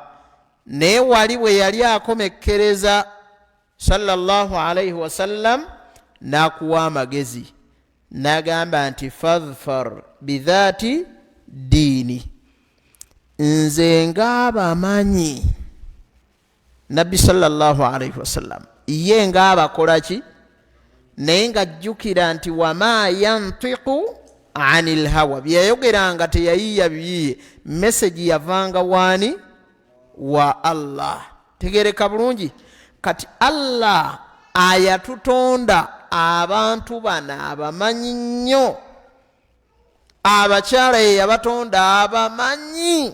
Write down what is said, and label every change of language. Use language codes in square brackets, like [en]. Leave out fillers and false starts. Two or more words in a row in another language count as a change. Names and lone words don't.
[lg] Naye wali bwe yali akomekkereza [ar] صلى الله عليه وسلم [lg] n'akuwa amagezi, n'agamba nti [ar] فاظفر بذات الدين. [lg] Nze ng'abamanyi, nabbi [ar] صلى الله عليه وسلم [lg] ye ng'abakola ki? Naye ng'ajjukira nti [ar] وما ينطق عن الهوى, [lg] byeyayogeranga teyayiiya biyiye, message yavanga waani? Wa Allah. Tegereka bulungi. Kati Allah ayatutonda abantu bana abamanyi nnyo, abakyala ye yabatonda abamanyi.